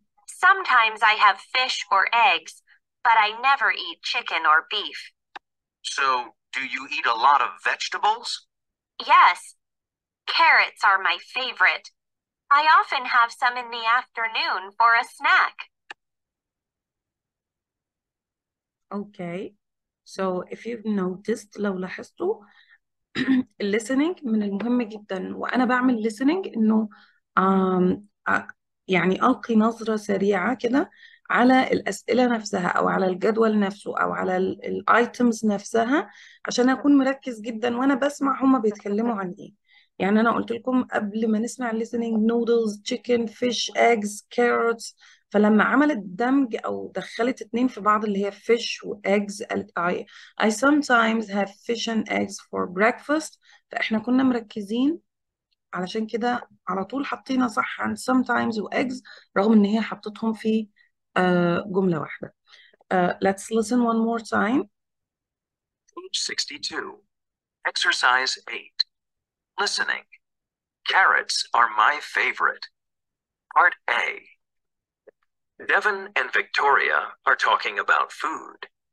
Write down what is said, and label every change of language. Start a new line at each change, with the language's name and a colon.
English: Sometimes I have fish or eggs, but I never eat chicken or beef. So, do you eat a lot of vegetables? Yes. Carrots are my favorite. I often have some in the afternoon for a snack. Okay. So if you've noticed
Arabic: لو لاحظتوا listening من المهم جدا، وأنا بعمل listening إنه يعني ألقي نظرة سريعة كده على الأسئلة نفسها أو على الجدول نفسه أو على الآيتمز نفسها عشان أكون مركز جدا وأنا بسمع هما بيتكلموا عن إيه. يعني أنا قلت لكم قبل ما نسمع listening noodles, chicken, fish, eggs, carrots. فلما عملت دمج أو دخلت اتنين في بعض اللي هي fish و eggs قالت
English: I sometimes have fish and eggs for breakfast.
Arabic: فإحنا كنا مركزين علشان كده على طول حطينا صح عن sometimes و eggs رغم إن هي حطتهم في جملة واحدة.
English: Let's listen one more time. Page 62. Exercise 8. Listening. Carrots are my favorite. Part A. Devon and Victoria are talking about food.